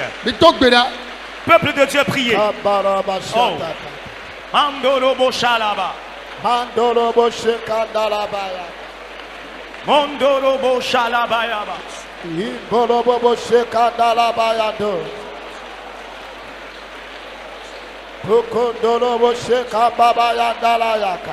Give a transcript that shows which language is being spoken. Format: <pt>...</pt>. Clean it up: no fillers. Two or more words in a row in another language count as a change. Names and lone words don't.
<ee>Mi do gbe ɖa.</ee> <fr>Peuple de Dieu, priez. Kabarabashataka. Mandorobo shalaba. Mandorobo shekandalabaya. Mondorobo shalabayaba. Iborobo shekandalabaya do. Pukondorobo shekababaya dalayaka.</fr>